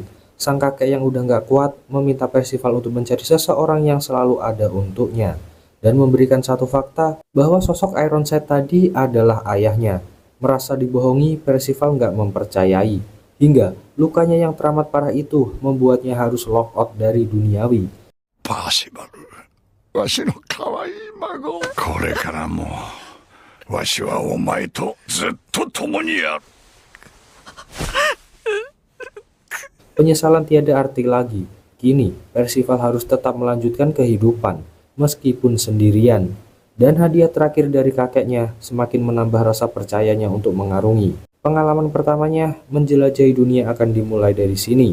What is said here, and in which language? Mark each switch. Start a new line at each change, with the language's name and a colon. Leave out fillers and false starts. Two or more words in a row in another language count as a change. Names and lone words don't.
Indonesian: Sang kakek yang udah nggak kuat meminta Percival untuk mencari seseorang yang selalu ada untuknya. Dan memberikan satu fakta bahwa sosok Ironside tadi adalah ayahnya. Merasa dibohongi, Percival nggak mempercayai. Hingga lukanya yang teramat parah itu membuatnya harus
English: lock out
Indonesian: dari duniawi. Percival,
Japanese: わしの可愛い孫。これからもわしはお前とずっと共にやる。
Indonesian: Penyesalan tiada arti lagi. Kini Percival harus tetap melanjutkan kehidupan meskipun sendirian. Dan hadiah terakhir dari kakeknya semakin menambah rasa percayanya untuk mengarungi. Pengalaman pertamanya menjelajahi dunia akan dimulai dari sini.